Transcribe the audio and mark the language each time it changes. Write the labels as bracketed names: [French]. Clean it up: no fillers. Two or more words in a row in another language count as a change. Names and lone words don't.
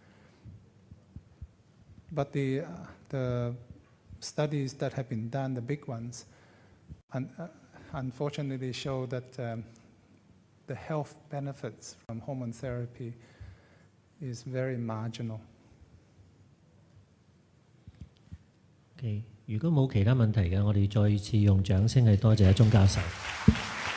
[English] But the studies that have been done, the big ones, unfortunately show that the health benefits from hormone therapy is very marginal. Okay. [Cantonese] 如果冇其他問題嘅，我哋再次用掌聲去多謝鐘教授。